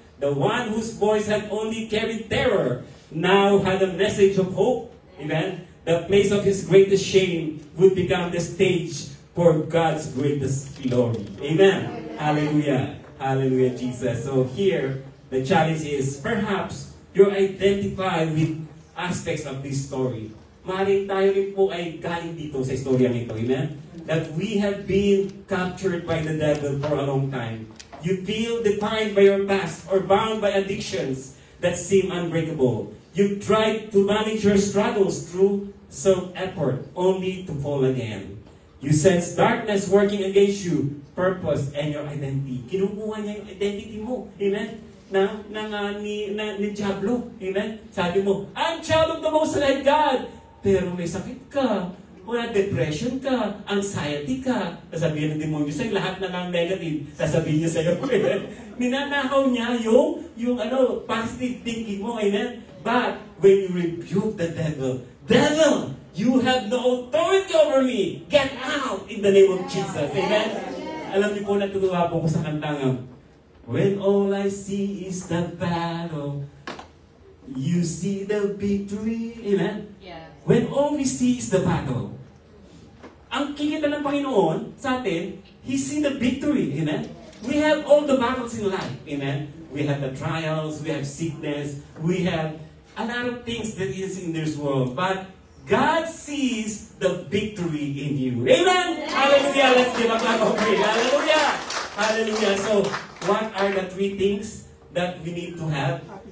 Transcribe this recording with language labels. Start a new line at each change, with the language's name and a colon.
English: The one whose voice had only carried terror now had a message of hope. Amen? The place of his greatest shame would become the stage for God's greatest glory. Amen? Hallelujah. Hallelujah, Jesus. So here, the challenge is, perhaps you identify with aspects of this story.
Filipino: Maaaring tayo rin po ay galing dito sa istoryang ito. Amen?
English: That we have been captured by the devil for a long time. You feel defined by your past or bound by addictions that seem unbreakable. You try to manage your struggles through self-effort only to fall again. You sense darkness working against you, purpose, and your identity.
Filipino: Kinukuha niya yung identity mo. Amen? Ni Diablo. Amen? Sabi mo,
English: I'm child of the Most High God.
Filipino: Pero may sakit ka. Wala, depression ka, anxiety ka. Sasabihin ng demonyo sa'yo, lahat na ng negative, sasabihin niya sa'yo. Ninanakaw niya yung positive thinking mo. Amen?
English: But when you rebuke the devil, devil, you have no authority over me. Get out in the name of Jesus.
Filipino: Amen? Alam niyo po, natutuwa po ko sa kantang,
English: when all I see is the battle, you see the victory.
Filipino: Amen?
English: Yeah. When all we see is the battle.
Filipino: Ang kikita ng Panginoon sa atin, He see the victory. Amen?
English: We have all the battles in life. Amen? We have the trials, we have sickness, we have a lot of things that is in this world. But God sees the victory in you. Amen? Hallelujah! Let's give a clap of praise. Hallelujah! Hallelujah! So, what are the three things that we need to have?